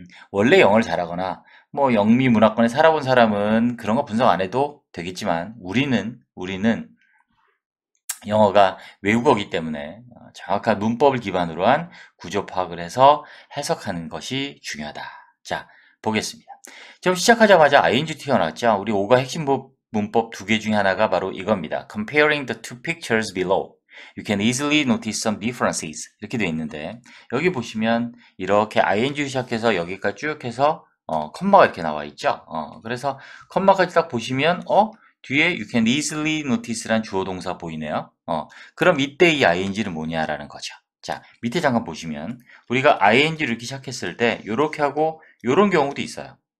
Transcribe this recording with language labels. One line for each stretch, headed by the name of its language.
Korean: 원래 영어를 잘하거나 뭐 영미 문화권에 살아본 사람은 그런 거 분석 안 해도 되겠지만 우리는 영어가 외국어이기 때문에 정확한 문법을 기반으로 한 구조 파악을 해서 해석하는 것이 중요하다. 자, 보겠습니다. 지금 시작하자마자 ing 튀어나왔죠. 우리 5가 핵심 문법 두 개 중에 하나가 바로 이겁니다.
English: Comparing the two pictures below. You can easily notice some differences.
Korean: 이렇게 되어 있는데 여기 보시면 이렇게 ing 시작해서 여기까지 쭉 해서 컴마가 이렇게 나와 있죠. 그래서 컴마까지 딱 보시면 뒤에
English: you can easily notice
Korean: 란 주어 동사 보이네요. 그럼 이때 이 ing는 뭐냐라는 거죠. 자, 밑에 잠깐 보시면 우리가 ing를 이렇게 시작했을 때 이렇게 하고 이런 경우도 있어요.